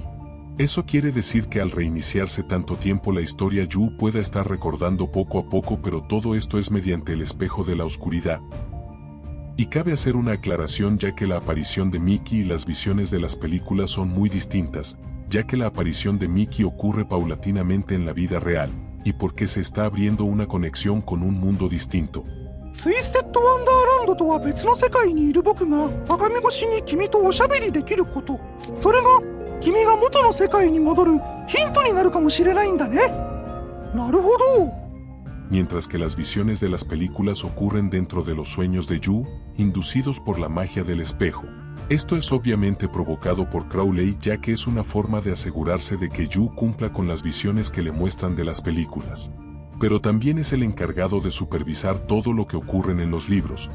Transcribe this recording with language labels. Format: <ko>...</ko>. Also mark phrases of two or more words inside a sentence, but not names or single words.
<es>Eso quiere decir que al reiniciarse tanto tiempo la historia Yu pueda estar recordando poco a poco, pero todo esto es mediante el espejo de la oscuridad. Y cabe hacer una aclaración ya que la aparición de Mickey y las visiones de las películas son muy distintas, ya que la aparición de Mickey ocurre paulatinamente en la vida real, y porque se está abriendo una conexión con un mundo distinto.</es> <ja>ツイステッドワンダーランドとは別の世界にいる僕が鏡越しに君とおしゃべりできること、それが君が元の世界に戻るヒントになるかもしれないんだね。なるほど。</ja> <es>Mientras que las visiones de las películas ocurren dentro de los sueños de Yu, inducidos por la magia del espejo. Esto es obviamente provocado por Crowley ya que es una forma de asegurarse de que Yu cumpla con las visiones que le muestran de las películas. Pero también es el encargado de supervisar todo lo que ocurre en los libros.</es>